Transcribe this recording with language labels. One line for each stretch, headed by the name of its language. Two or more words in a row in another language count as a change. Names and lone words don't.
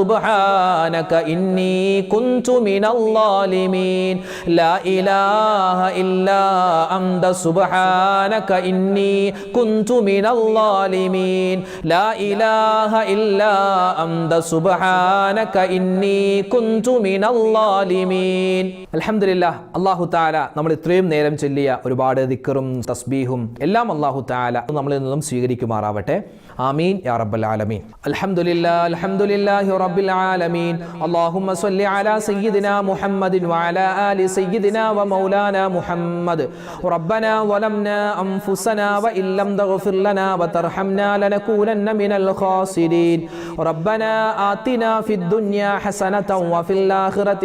Arabic: سبحانك إني كنت من الظالمين لا إله إلا أنت سبحانك إني كنت من الظالمين لا إله إلا أنت سبحانك إني كنت من الظالمين الحمد لله الله تعالى
Malayalam: നമ്മൾ ഇത്രയും നേരം ചൊല്ലിയ ഒരുപാട് ദിക്റും തസ്ബീഹും എല്ലാം
Arabic: الله تعالى
Malayalam: നമ്മളിൽ നിന്നും സ്വീകരിക്കുമാറാവട്ടെ
Arabic: آمين يا رب العالمين الحمد لله رب العالمين اللهم صل على سيدنا محمد وعلى آل سيدنا ومولانا محمد ربنا ظلمنا أنفسنا وإن لم تغفر لنا وترحمنا لنكونن من الخاسرين ربنا آتنا في الدنيا حسنة وفي الآخرة